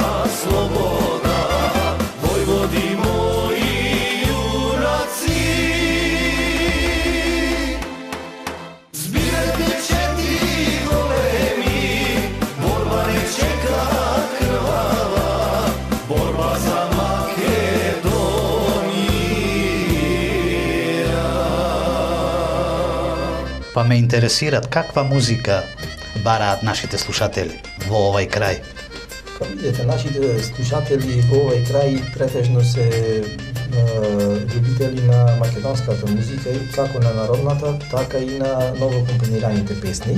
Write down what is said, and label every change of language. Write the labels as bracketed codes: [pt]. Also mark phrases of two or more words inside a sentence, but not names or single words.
[mk] слобода, Војводи моји јунаци. Збирајте чети големи, борба не чека крвава, борба за Па ме интересираат каква музика бараат нашите слушатели во овај крај. Па видите, нашите слушатели во овај крај претежно се љубители на македонската музика, како на народната, така и на новокомпонираните песни.